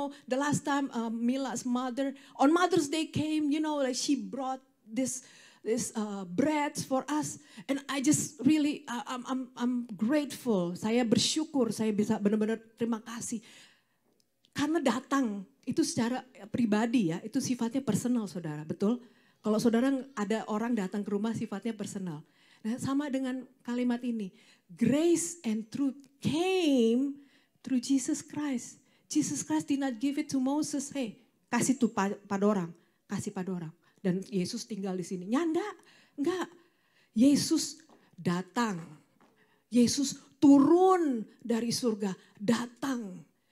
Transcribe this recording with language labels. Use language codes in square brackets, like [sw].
[en] The last time Mila's mother on Mother's Day came, like she brought this bread for us, and I just really I'm grateful. [id] Saya bersyukur, saya bisa benar-benar terima kasih karena datang itu secara pribadi ya, itu sifatnya personal, saudara, betul? Kalau saudara ada orang datang ke rumah sifatnya personal. Nah, sama dengan kalimat ini. [en] Grace and truth came through Jesus Christ. Jesus Christ did not give it to Moses. [id] Hey, kasih tuh pada orang. Kasih pada orang. Dan Yesus tinggal di sini. Nyanda, enggak. Yesus datang. Yesus turun dari surga. Datang.